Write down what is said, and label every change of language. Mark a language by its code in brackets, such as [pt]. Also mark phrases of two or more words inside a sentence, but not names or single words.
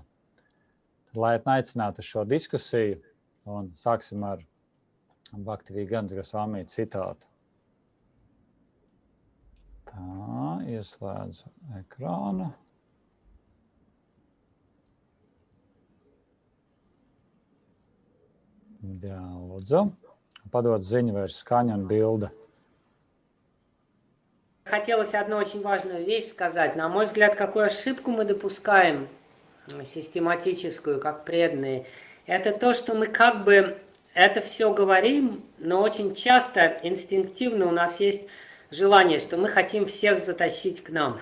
[lv] Laipni aicināti uz šo diskusiju un sāksim ar Bhaktivinoda Gosvami citātu. Tā, ieslēdzu ekrānu. Jā, lūdzu. Padod ziņu vairs skaņa un bilde. [ru] Хотелось одну очень важную вещь сказать. На мой взгляд, какую ошибку мы допускаем, систематическую, как преданные, это то, что мы как бы это все говорим, но очень часто инстинктивно у нас есть желание, что мы хотим всех затащить к нам.